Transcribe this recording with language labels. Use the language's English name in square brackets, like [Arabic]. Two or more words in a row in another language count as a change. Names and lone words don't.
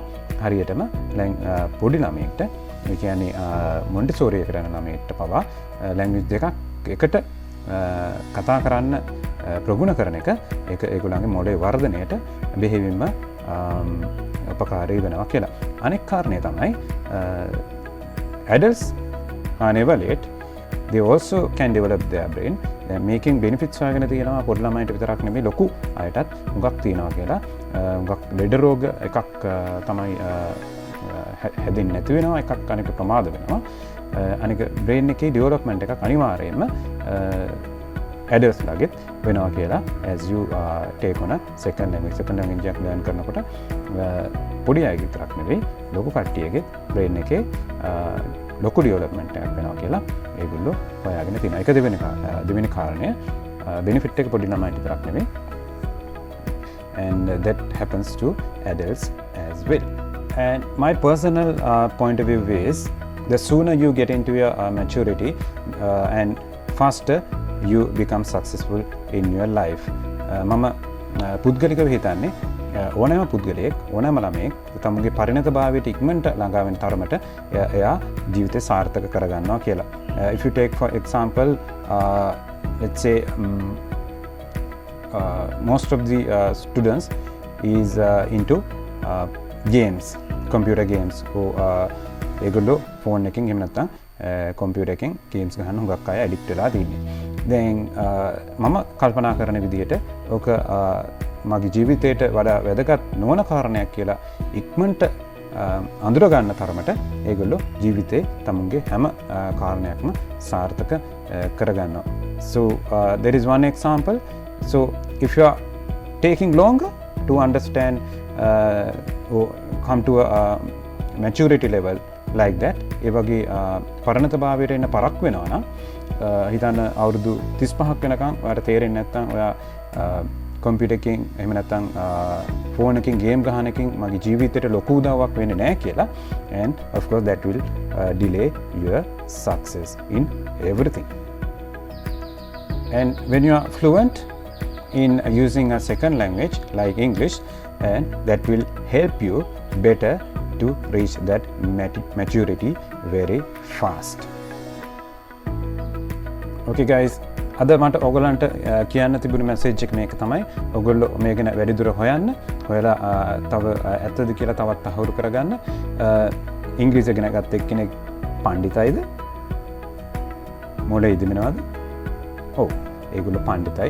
[Sinhala] හරියටම පොඩි ළමයෙක්ට ඒ කියන්නේ මොන්ටිසෝරි කරන ළමයෙක්ට පවා ලැන්ග්වේජ් දෙකක් එකට කතා කරන්න ප්‍රගුණ කරන එක ඒක ඒගොල්ලන්ගේ මොළේ වර්ධනයට බෙහෙවින්ම උපකාරී වෙනවා කියලා. අනෙක් කාරණේ තමයි [English] adults are never late. They also can develop their brain. [Sinhala] මේකෙන් benefits හොයාගෙන තියෙනවා පොඩි ළමයින්ට විතරක් නෙමෙයි ලොකු අයටත් හුඟක් තියෙනවා කියලා. හුඟක් ලෙඩ රෝග එකක් තමයි හැදෙන්නේ නැති වෙනවා, එකක් අනික ප්‍රමාද වෙනවා. අනික brain එකේ development එකක් අනිවාර්යයෙන්ම adults ලගෙත් වෙනවා කියලා [English] as you take on a second language [Sinhala] එකක් learn කරනකොට පොඩි අයගේ විතරක් නෙවෙයි ලොකු කට්ටියගේ brain එකේ ලොකු ඩෙවලොප්මන්ට් එකක් වෙනවා කියලා ඒගොල්ලෝ හොයාගෙන තියෙනවා. ඒක දෙවෙනි කාරණය benefit එක පොඩි ළමයින්ට විතරක් නෙවෙයි [English] and that happens to adults as well. And my personal point of view is the sooner you get into your maturity and faster you become successful in your life. [Sinhala] මම පුද්ගලිකව හිතන්නේ ඕනෑම පුද්ගලයෙක් ඕනෑම ළමයෙක් තමුගේ පරිණත භාවයට ඉක්මනට ළඟා වෙන තරමට එයා ජීවිතේ සාර්ථක කරගන්නවා කියලා. [English] If you take for example let's say most of the students is into games, computer games. [Sinhala] ඒගොල්ලෝ ෆෝන් එකකින් එහෙම නැත්නම් කම්පියුටර් එකකින් ගේම්ස් ගහන හුඟක් අය ඇඩික්ට් වෙලා තියෙන්නේ. දැන් මම කල්පනා කරන විදිහට ඕක මගේ ජීවිතයට වඩා වැදගත් නොවන කාරණයක් කියලා ඉක්මනට අඳුර ගන්න තරමට ඒගොල්ලෝ ජීවිතේ තමුන්ගේ හැම කාරණයක්ම සාර්ථක කරගන්නවා. [English] So there is one example. So if you are taking longer to understand or come to a maturity level like that, [Sinhala] ඒ වගේ පරණත භාවයට එන්න පරක් වෙනවා නම් හිතන්න අවුරුදු 35ක් වෙනකන් ඔයාලට තේරෙන්නේ නැත්නම් ඔයා කම්පියුටර් එකකින් එහෙම නැත්නම් ෆෝන් එකකින් ගේම් ගහන එකකින් මගේ ජීවිතේට ලොකු උදව්වක් වෙන්නේ නැහැ කියලා, [English] and of course that will delay your success in everything. And when you are fluent in using a second language like English, and that will help you better to reach that maturity very fast. Okay guys, [Sinhala] අද මට ඔයගලන්ට කියන්න තිබුණු මැසේජ් එක මේක තමයි. ඔයගොල්ලෝ මේ ගැන වැඩිදුර හොයලා තව ඇත්තද කියලා තවත් අහුරු කරගන්න. ඉංග්‍රීසි ඉගෙන ගත්ත එක්කෙනෙක් පඬිතයිද? මොලේ ඉදෙමිනවද? ඔව්, ඒගොල්ලෝ පඬිතයි.